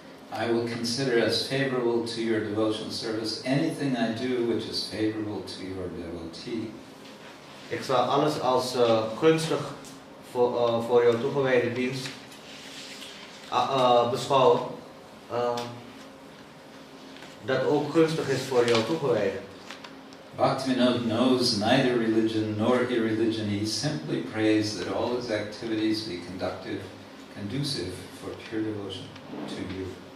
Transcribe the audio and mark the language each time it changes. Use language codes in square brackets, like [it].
[en] I will consider as favorable to your devotional service anything I do which is favorable to your devotee. [nl] Ik zal alles als gunstig voor jouw toegewijde dienst beschouwen, dat ook gunstig is voor jouw toegewijde. [en] Bhaktivinoda knows neither religion nor irreligion. He simply prays that all his activities be conducive for pure devotion to you.